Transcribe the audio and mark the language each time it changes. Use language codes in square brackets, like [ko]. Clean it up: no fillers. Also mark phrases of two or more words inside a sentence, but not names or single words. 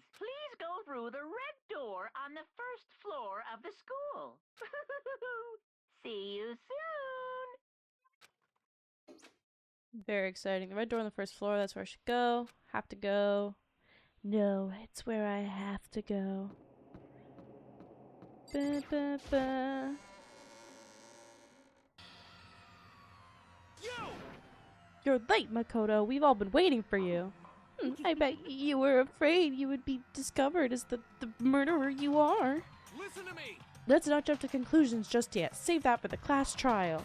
[en] Please go through the red door on the first floor of the school. See you soon! Very exciting. The red door on the first floor, that's where I should go. Have to go. No, it's where I have to go. Ba, ba, ba. Yo! You're late, Makoto. We've all been waiting for you. I bet you were afraid you would be discovered as the murderer you are. Listen to me! Let's not jump to conclusions just yet. Save that for the class trial.